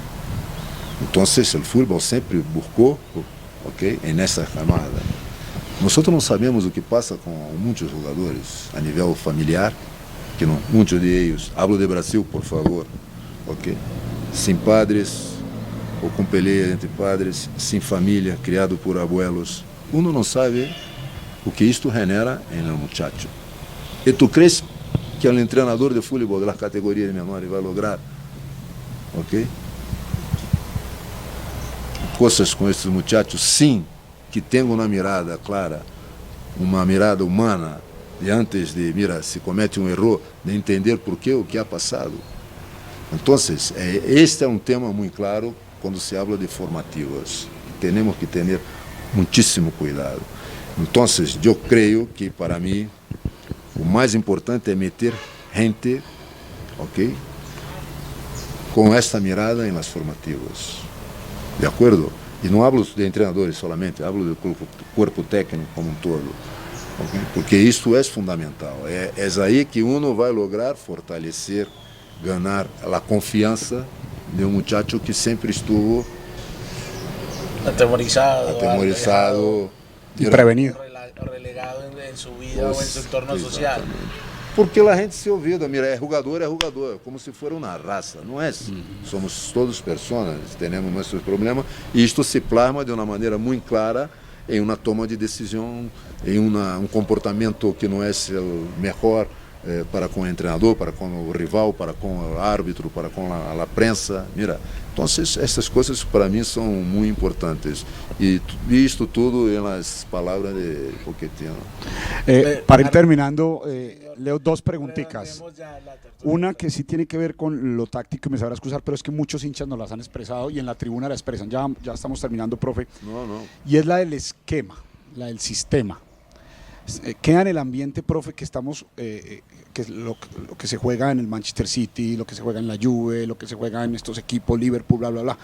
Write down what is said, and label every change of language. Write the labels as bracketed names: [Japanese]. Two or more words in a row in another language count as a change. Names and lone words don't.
[Portuguese] Então, o futebol sempre buscou, ok, nessa camada. Nós não sabemos o que passa com muitos jogadores a nível familiar, que não, muitos de eles, [Spanish] hablo de Brasil, [Portuguese] por favor, ok, sem padres, ou com peleia entre padres, sem família, criado por abuelos. Uno não sabe o que isto genera em um muchacho. E tu crees que o treinador de futebol das categorias menores vai lograr, ok? Coisas com esses muchachos, sim, que tenham uma mirada clara, uma mirada humana, de antes de, mira, se comete um erro, de entender por quê, o que ha passado. Então, este é um tema muito claro quando se habla de formativas. Temos que ter muitíssimo cuidado. Então, eu creio que, para mim, o mais importante é meter gente, ok, com esta mirada em [Spanish] las formativas. [Portuguese] De acordo? E não [Spanish] hablo de treinadores solamente, [Portuguese] hablo do corpo técnico como um todo. Okay? Porque isso é fundamental. É aí que uno vai lograr fortalecer, ganhar a confiança de um muchacho que sempre estuvo atemorizado [Spanish] y prevenido, relegado en su vida o en su entorno social. [Portuguese] Porque a gente [Spanish] se olvida, mira, [Portuguese] é jogador, como se fosse uma raça, não é? Somos todos pessoas, temos nossos problemas, e isto se plasma de uma maneira muito clara em uma toma de decisão, em um comportamento que não é o melhor para com o treinador, para com o rival, para com o árbitro, para com a prensa, mira. Então, essas coisas para mim são muito importantes. E isto tudo em las palavras de Pochettino. [Spanish] Para ir terminando, leo dos preguntitas. Una que sí tiene que ver con lo táctico, me sabrá excusar, pero es que muchos hinchas nos las han expresado y en la tribuna la expresan. Ya estamos terminando, profe. No. Y es la del esquema, la del sistema. Queda en el ambiente, profe, que estamos, que es lo que se juega en el Manchester City, lo que se juega en la Juve, lo que se juega en estos equipos, Liverpool, bla, bla, bla.